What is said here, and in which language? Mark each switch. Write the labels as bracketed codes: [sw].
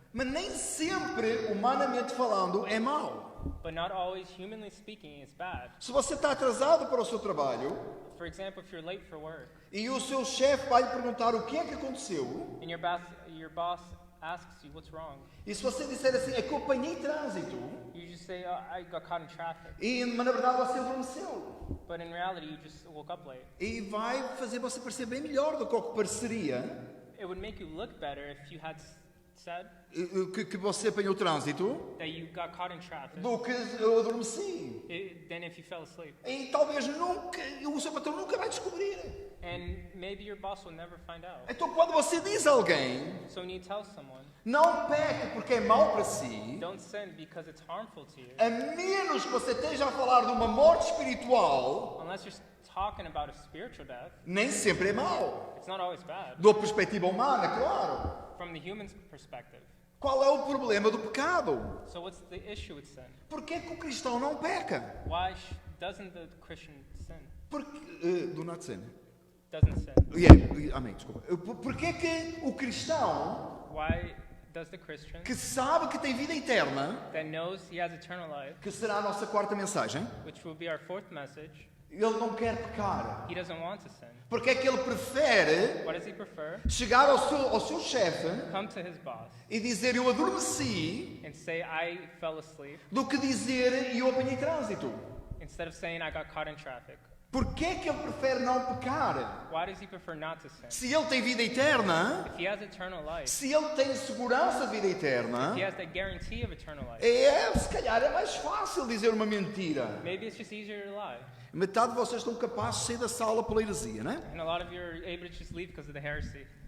[pt] Mas nem sempre, humanamente falando, é mau. [en] But not always, humanly speaking, it's bad. [pt] Se você está atrasado para o seu trabalho [en] For example, if you're late for work [pt] e o seu chefe vai lhe perguntar o que é que aconteceu, [en] and your boss asks you what's wrong, [pt] e se você disser assim, é que eu apanhei trânsito, [en] you just say, oh, I got caught in traffic. [pt] mas na verdade você adormeceu. [en] But in reality, you just woke up late. [pt] E vai fazer você parecer bem melhor do que o que pareceria [en] It would make you look better if you had said [pt] que você apanhou trânsito [en] that you got caught in traffic [pt] do que eu adormeci. [en] than if you fell asleep. [pt] E talvez nunca, o seu patrão nunca vai descobrir. [en] And maybe your boss will never find out. [pt] Então quando você diz a alguém, [en] So when you tell someone, [pt] não peque porque é mau para si, [en] don't sin because it's harmful to you, [pt] a menos que você esteja a falar de uma morte espiritual, [en] unless you're talking about a spiritual death, [pt] nem sempre é mau. [en] it's not always bad. [pt] Da perspectiva humana, claro. [en] From the human's perspective. [pt] Qual é o problema do pecado? [en] So what's the issue with sin? [pt] Por que é que o cristão não peca? [en] Why doesn't the Christian sin? Porque, do not sin. Doesn't sin. [pt] Amém, desculpa. Por que é que o cristão [en] Why does the Christian [pt] que sabe que tem vida eterna, [en] that knows he has eternal life, [pt] que será a nossa quarta mensagem, [en] which will be our fourth message, [pt] ele não quer pecar? [en] he doesn't want to sin? [pt] Porque é que ele prefere [en] What does he prefer? [pt] chegar ao seu chefe [en] Come to his boss [pt] e dizer eu adormeci, [en] and say, I fell asleep, [pt] do que dizer eu apanhei trânsito? [en] instead of saying, I got caught in traffic. [pt] Por que é que ele prefere não pecar? [en] Why does he prefer not to sin? [pt] Se ele tem vida eterna, [en] If he has eternal life, [pt] se ele tem segurança de vida eterna, [en] he has that guarantee of eternal life, [pt] se calhar é mais fácil dizer uma mentira. [en] maybe it's just easier to lie. [pt] Metade de vocês estão capazes de sair da sala pela heresia, não é? [en] And a lot of you are able to just leave because of the heresy.